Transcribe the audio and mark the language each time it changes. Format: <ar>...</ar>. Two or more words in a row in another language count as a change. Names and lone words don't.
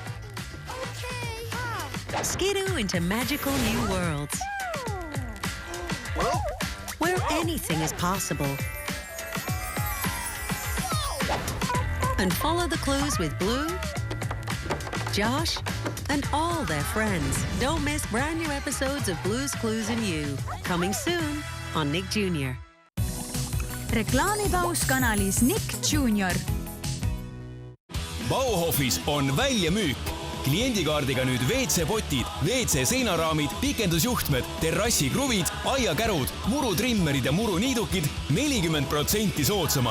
<en>Skidoo into magical new worlds where anything is possible. And follow the clues with Blue, Josh, and all their friends. Don't miss brand new episodes of Blue's Clues and You. Coming soon on Nick Jr.</en> <et>reklaamipaus kanalis Nick Jr. Bauhofis on väljamüük. Kliendikaardiga nüüd WC-potid, WC-seinaraamid, pikendusjuhtmed, terrassikruvid, aiakärud, murutrimmerid ja muruniidukid 40% soodsamad.</et>